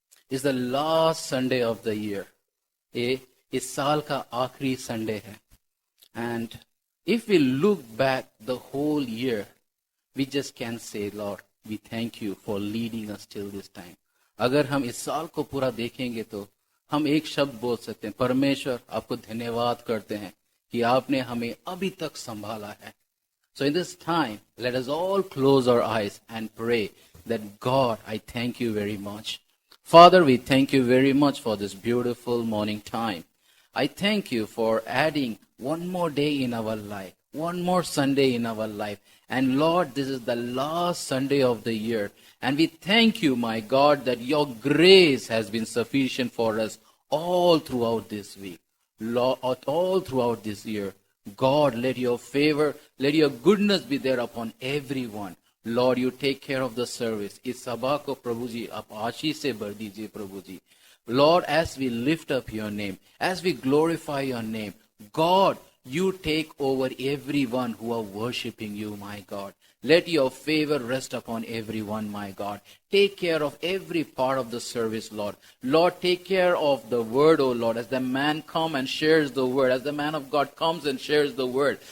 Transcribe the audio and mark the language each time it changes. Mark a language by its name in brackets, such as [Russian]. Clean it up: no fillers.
[English] It's the last Sunday of the year. [Hindi] ये इस साल का आखिरी संडे है. [English] And if we look back the whole year, we just can say, Lord, we thank you for leading us till this time. [Hindi] अगर हम इस साल को पूरा देखेंगे तो हम एक शब्द बोल सकते हैं, परमेश्वर आपको धन्यवाद करते हैं कि आपने हमें अभी तक संभाला है. [English] So in this time, let us all close our eyes and pray that God, I thank you very much. Father, we thank you very much for this beautiful morning time. I thank you for adding one more day in our life, one more Sunday in our life. And Lord, this is the last Sunday of the year. And we thank you, my God, that your grace has been sufficient for us all throughout this week, Lord, all throughout this year. God, let your favor, let your goodness be there upon everyone. Lord, you take care of the service. [Hindi] इस सभा को प्रभु जी आप आशीष से भर दीजिए प्रभु जी. [English] Lord, as we lift up your name, as we glorify your name, God, you take over everyone who are worshiping you, my God. Let your favor rest upon everyone, my God. Take care of every part of the service, Lord. Lord, take care of the word, O Lord, as the man comes and shares the word, as the man of God comes and shares the word.